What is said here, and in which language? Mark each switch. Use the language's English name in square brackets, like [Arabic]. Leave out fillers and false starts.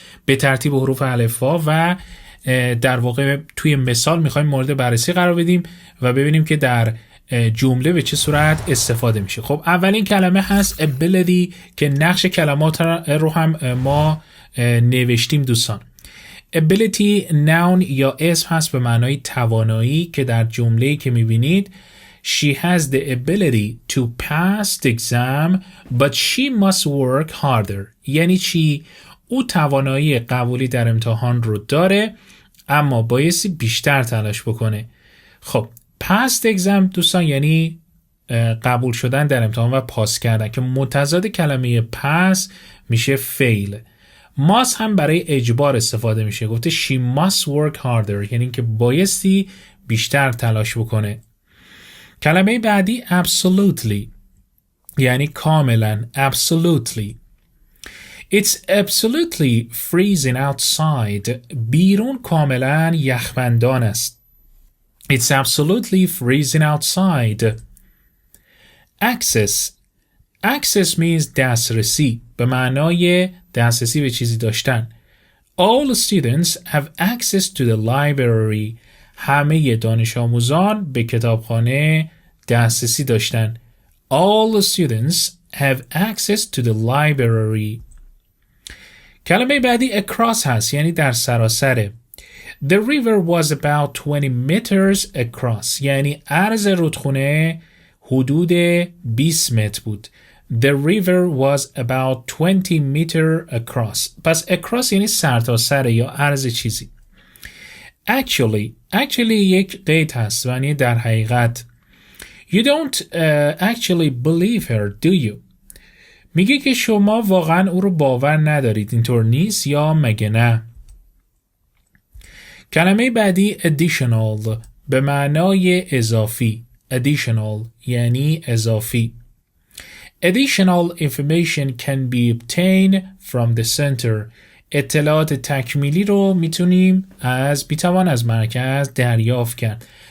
[Persian] بترتیب حروف الفبا و در واقع توی مثال میخوایم مورد بررسی قرار بدیم و ببینیم که در جمله به چه صورت استفاده میشه. خب اولین کلمه هست ability که نقش کلمات رو هم ما نوشتیم دوستان. [English] ability noun [Persian] یا اسم هست به معنای توانایی که در جمله‌ای که میبینید [English] she has the ability to pass the exam but she must work harder. [Persian] یعنی چی؟ او توانایی قبولی در امتحان رو داره اما بایستی بیشتر تلاش بکنه. خب [English] pass the exam [Persian] دوستان یعنی قبول شدن در امتحان و پاس کردن که متضاد کلمه pass میشه fail. must هم برای اجبار استفاده میشه، گفته [English] she must work harder [Persian] یعنی که بایستی بیشتر تلاش بکنه. کلمه بعدی absolutely یعنی کاملا absolutely. [English] It's absolutely freezing outside. [Persian] بیرون کاملا یخبندان است. [English] It's absolutely freezing outside. Access means [Persian] دسترسی به معنای دسترسی به چیزی داشتن. [English] All students have access to the library. [Persian] همه دانش آموزان به کتابخانه دسترسی داشتن. [English] All students have access to the library. [Persian] کلمه بعدی across هست یعنی در سراسر. [English] The river was about 20 meters across [Persian] یعنی عرض رودخانه حدود 20 متر بود. [English] The river was about 20 meter across. [Persian] پس across یعنی سرتاسر یا عرض چیزی. Actually یک قید هست یعنی در حقیقت. [English] You don't actually believe her, do you? [Persian] میگه که شما واقعا او رو باور ندارید، اینطور نیست یا مگه نه؟ کلمه بعدی additional به معنای اضافی. additional یعنی اضافی. [English] Additional information can be obtained from the center. [Persian] اطلاعات تکمیلی رو میتونیم میتوان از مرکز دریافت کرد.